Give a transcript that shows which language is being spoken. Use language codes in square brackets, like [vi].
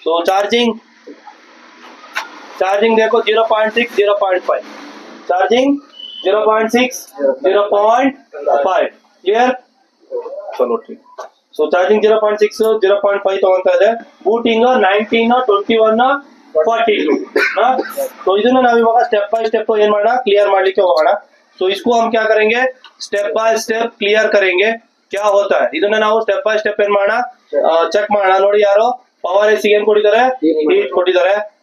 [kn] Charging देखो 0.6 0.5 charging 0.6 0.5 clear. ಚಲೋ ಠೀಕ್। Charging 0.6 0.5 ತಗೊಂತಾ ಇದೆ। ಬೂಟಿಂಗ್ 19 21 42 ना। ಇದನ್ನ ನಾವು ಇವಾಗ ಸ್ಟೆಪ್ ಬೈ ಸ್ಟೆಪ್ ಏನ್ ಮಾಡೋಣ, ಕ್ಲಿಯರ್ ಮಾಡ್ಲಿಕ್ಕೆ ಹೋಗೋಣ। [hi] इसको हम क्या करेंगे, स्टेप बाय स्टेप क्लियर करेंगे क्या होता है। [kn] ಇದನ್ನ ನಾವು ಸ್ಟೆಪ್ ಬೈ ಸ್ಟೆಪ್ ಏನ್ ಮಾಡೋಣ, ಚೆಕ್ ಮಾಡೋಣ। ನೋಡಿ ಯಾರು ಪವರ್ ಐಸಿ ಏನ್ ಕೊಟ್ಟಿದ್ದಾರೆ, ಹೀಟ್ ಕೊಟ್ಟಿದ್ದಾರೆ।